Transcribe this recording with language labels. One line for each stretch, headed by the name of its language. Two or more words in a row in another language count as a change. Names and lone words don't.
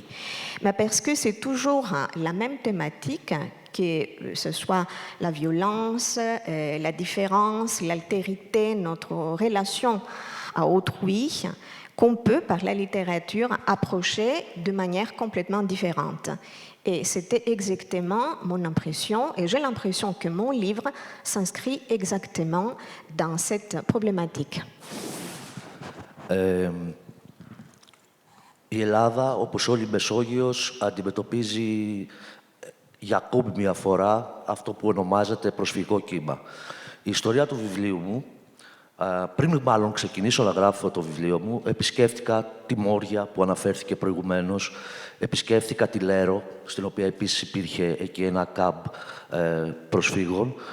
French: Mais parce que c'est toujours la même thématique que ce soit la violence, la différence, l'altérité, notre relation à autrui, qu'on peut, par la littérature, approcher de manière complètement différente. Et c'était exactement mon impression, et j'ai l'impression que mon livre s'inscrit exactement dans cette problématique.
Greek: Η Ελλάδα, όπως όλη η Μεσόγειος, αντιμετωπίζει για ακόμη μια φορά αυτό που ονομάζεται προσφυγικό κύμα. Η ιστορία του βιβλίου μου, πριν μάλλον ξεκινήσω να γράφω το βιβλίο μου, επισκέφτηκα τη Μόρια που αναφέρθηκε προηγουμένως, επισκέφτηκα τη Λέρο, στην οποία επίσης υπήρχε εκεί ένα κάμπ προσφύγων,